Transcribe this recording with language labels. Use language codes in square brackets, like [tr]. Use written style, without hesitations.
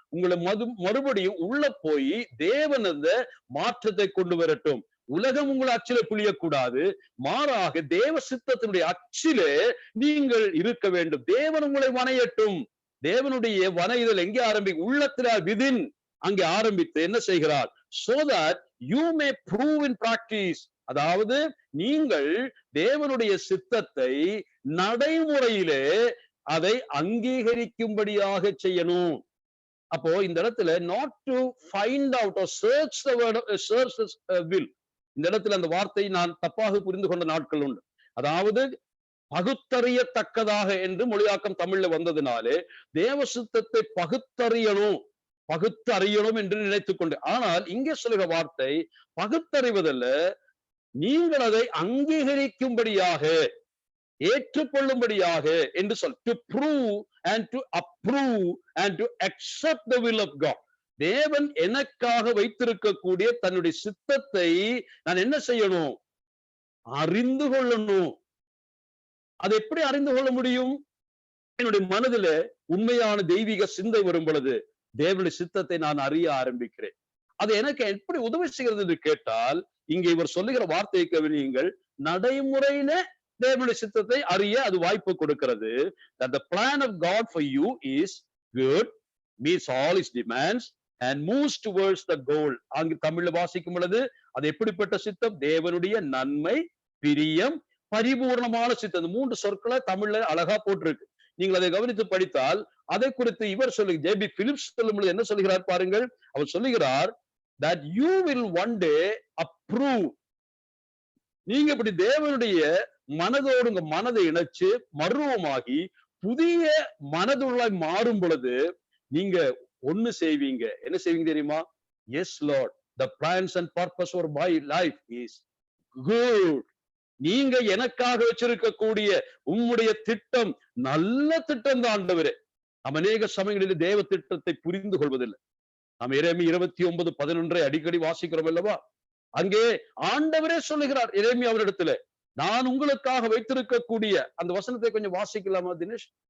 [ta] உங்களை மறுபடியும் உள்ள போய் தேவன் அந்த மாற்றத்தை கொண்டு வரட்டும். உலகம் உங்களை அச்சில புளியக்கூடாது, மாறாக தேவ சித்தத்தினுடைய அச்சிலே நீங்கள் இருக்க வேண்டும். தேவன் உங்களை வணையட்டும். தேவனுடைய வணைதல் எங்கே ஆரம்பிக்கும்? உள்ளத்தில விதின் அங்கே ஆரம்பித்து என்ன செய்கிறார்? [en] so that you may prove in practice. [ta] அதாவது நீங்கள் தேவனுடைய சித்தத்தை நடைமுறையிலே அதை அங்கீகரிக்கும்படியாக செய்யணும். அப்போ இந்த இடத்துல [en] not to find out or search the word, search the will. [ta] இந்த இடத்துல அந்த வார்த்தை நான் தப்பாக புரிந்து கொண்ட நாட்கள் உண்டு. அதாவது பகுத்தறியத்தக்கதாக என்று மொழியாக்கம் தமிழ்ல வந்ததுனாலே தேவ சித்தத்தை பகுத்தறியணும் என்று நினைத்துக் கொண்டு, ஆனால் இங்கே சொல்லுகிற வார்த்தை பகுத்தறிவதல்ல, நீங்கள் அதை அங்கீகரிக்கும்படியாக, ஏற்றுக்கொள்ளும்படியாக என்று சொல். [en] to prove and to approve and to accept the will of God. [ta] தேவன் எனக்காக வைத்திருக்கக்கூடிய தன்னுடைய சித்தத்தை நான் என்ன செய்யணும்? அறிந்து கொள்ளணும். அது எப்படி அறிந்து கொள்ள முடியும்? என்னுடைய மனதில உண்மையான தெய்வீக சிந்தை வரும் பொழுது தேவனுடைய சித்தத்தை நான் அறிய ஆரம்பிக்கிறேன். அது எனக்கு எப்படி உதவி செய்கிறது என்று கேட்டால், இங்கே இவர் சொல்லுகிற வார்த்தையை கவனியுங்கள். நடைமுறையில தேவனுடைய சித்தத்தை அறிய அது வாய்ப்பு கொடுக்கிறது. [en] that the plan of God for you is good, meets all his demands and moves towards the goal. [ta] அங்கு தமிழ்ல வாசிக்கும் பொழுது அது எப்படிப்பட்ட சித்தம்? தேவனுடைய நன்மை, பிரியம், பரிபூர்ணமான சித்தம். 3 சொற்களை தமிழ்ல அழகா போட்டிருக்கு. நீங்கள் அதை கவனித்து படித்தால் அதை குறித்து இவர் சொல்லு ஜேபி பிலிப்ஸ் சொல்லும் பொழுது என்ன சொல்லுகிறார் பாருங்கள். அவர் சொல்லுகிறார் [en] that you will one day approve. [ta] நீங்க இப்படி தேவனுடைய மனதோடு உங்க மனதை இணைச்சு மர்வமாகி புதிய மனதுள்ளாய் மாறும் பொழுது நீங்க ஒண்ணு செய்வீங்க. என்ன செய்வீங்க தெரியுமா? [en] Yes lord, the plans and purpose for my life is good. [ta] நீங்க எனக்காக வச்சிருக்கக்கூடிய உம்முடைய திட்டம் நல்ல திட்டம் தான் ஆண்டவரே. நாம் அநேக சமயங்களில் தேவ திட்டத்தை புரிந்து கொள்வதில்லை. நாம் எரேமியா 29:11 அடிக்கடி வாசிக்கிறோம் அல்லவா? அங்கே ஆண்டவரே சொல்லுகிறார் எரேமியா அவரிடத்துல, நான் உங்களுக்காக வைத்திருக்கக்கூடிய அந்த வசனத்தை கொஞ்சம் வாசிக்கலாமா தினேஷ்?